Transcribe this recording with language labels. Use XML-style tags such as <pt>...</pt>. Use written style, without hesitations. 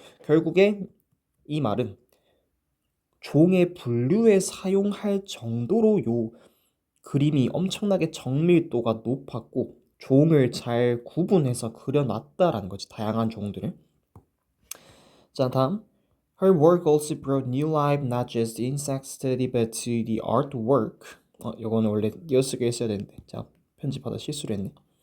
<ko>결국에 이 말은 종의 분류에 사용할 정도로 요 그림이 엄청나게 정밀도가 높았고 종을 잘 구분해서 그려놨다라는 거지. 다양한 종들을. 자 다음</ko> <en>Her work also brought new life not just to insect study but to the artwork.</en> <ko>이거는 원래 이어쓰기 했어야 되는데 자 편집하다 실수를 했네.</ko>